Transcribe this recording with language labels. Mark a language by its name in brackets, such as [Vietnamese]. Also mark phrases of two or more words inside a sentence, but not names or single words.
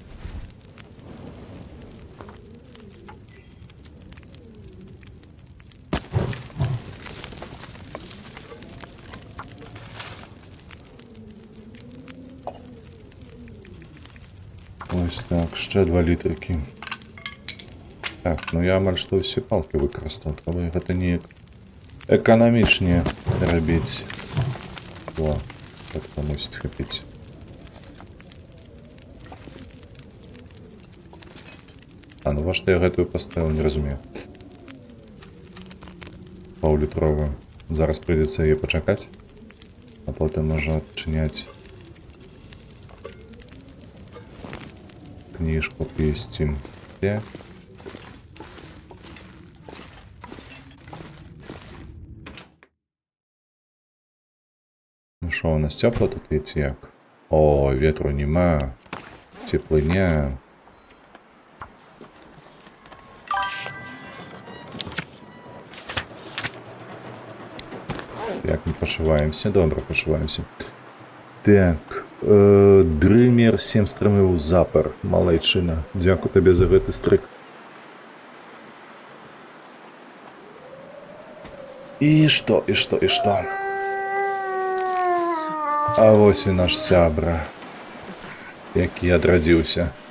[Ukrainian] Ось так, ще 2 літрики. [Belarusian] Так, ну я амаль што ўсе палкі выкарыстаў, трэба гэта не эканамічнее рабіць. О, гэта мусіць хапіць. А, ну во што я гэтую паставіў, не разумею. Паўлітровую. Зараз прыйдзецца яе пачакаць, а потым можна адчыняць кніжку пісці. Так. [Ukrainian] Ну що, у нас тепло тут є ці як? О, ветру нема. Теплыня. Як ми пошиваємося? Добре, пошиваємося. Так. Дрымер 7 стрымыў запар. [Belarusian] Малайчына. Дзякую табе за гэты стрык. І што? А вось і наш сябра, які адрадзіўся.